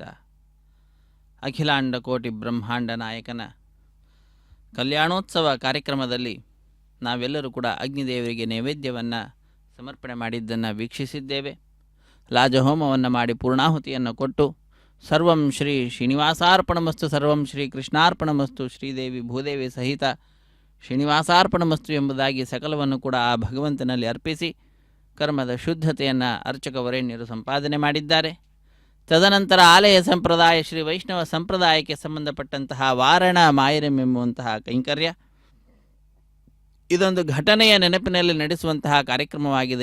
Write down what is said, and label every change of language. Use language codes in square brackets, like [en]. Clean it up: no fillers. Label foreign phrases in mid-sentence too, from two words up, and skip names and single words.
[kn] ಅಖಿಲಾಂಡ ಕೋಟಿ ಬ್ರಹ್ಮಾಂಡ ನಾಯಕನ ಕಲ್ಯಾಣೋತ್ಸವ ಕಾರ್ಯಕ್ರಮದಲ್ಲಿ ನಾವೆಲ್ಲರೂ ಕೂಡ ಅಗ್ನಿದೇವರಿಗೆ ನೈವೇದ್ಯವನ್ನು ಸಮರ್ಪಣೆ ಮಾಡಿದ್ದನ್ನು ವೀಕ್ಷಿಸಿದ್ದೇವೆ. ಲಾಜಹೋಮವನ್ನು ಮಾಡಿ ಪೂರ್ಣಾಹುತಿಯನ್ನು ಕೊಟ್ಟು [sa] ಸರ್ವಂ ಶ್ರೀ ಶ್ರೀನಿವಾಸಾರ್ಪಣಮಸ್ತು, ಸರ್ವಂ ಶ್ರೀ ಕೃಷ್ಣಾರ್ಪಣಮಸ್ತು, ಶ್ರೀದೇವಿ ಭೂದೇವಿ ಸಹಿತ ಶ್ರೀನಿವಾಸಾರ್ಪಣಮಸ್ತು [kn] ಎಂಬುದಾಗಿ ಸಕಲವನ್ನು ಕೂಡ ಆ ಭಗವಂತನಲ್ಲಿ ಅರ್ಪಿಸಿ ಕರ್ಮದ ಶುದ್ಧತೆಯನ್ನು ಅರ್ಚಕ ವರೇಣ್ಯರು ಸಂಪಾದನೆ ಮಾಡಿದ್ದಾರೆ. ತದನಂತರ ಆಲಯ ಸಂಪ್ರದಾಯ ಶ್ರೀ ವೈಷ್ಣವ ಸಂಪ್ರದಾಯಕ್ಕೆ ಸಂಬಂಧಪಟ್ಟಂತಹ ವಾರಣ ಮಾಯರಂ ಎಂಬುವಂತಹ ಕೈಂಕರ್ಯ ಇದೊಂದು ಘಟನೆಯ ನೆನಪಿನಲ್ಲಿ ನಡೆಸುವಂತಹ ಕಾರ್ಯಕ್ರಮವಾಗಿದೆ.